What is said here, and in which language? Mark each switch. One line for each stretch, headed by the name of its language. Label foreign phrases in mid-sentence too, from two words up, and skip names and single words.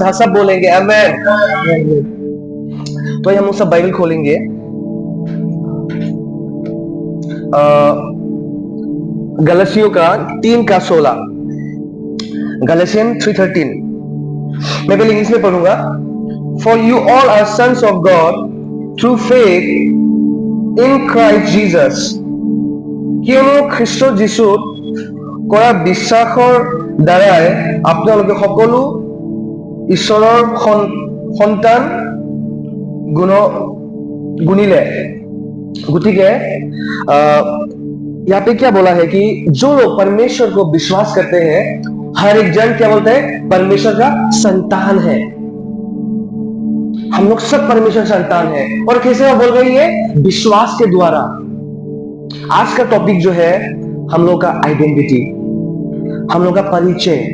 Hindi: हाँ, सब बोलेंगे आमेन। तो हम सब बाइबल खोलेंगे गलतियों का 3:16, गलतियन 3:13। मैं पहले इंग्लिश में पढ़ूंगा।
English: for you all are sons of God through faith in Christ Jesus.
Assamese: কিয়নো খ্ৰীষ্ট যীশুত কৰা বিশ্বাসৰ দ্বাৰাই আপোনালোকে সকলো ঈশ্বৰৰ সন্তান গুণিলে।
Hindi: গতিকে यहाँ पे क्या बोला है कि जो लोग परमेश्वर को विश्वास करते हैं, हर एक जन क्या बोलते हैं, परमेश्वर का संतान है। हम लोग सब परमेश्वर संतान है। और कैसे वो बोल रही है, विश्वास के द्वारा। आज का टॉपिक जो है हम लोग का आइडेंटिटी, हम लोग का परिचय।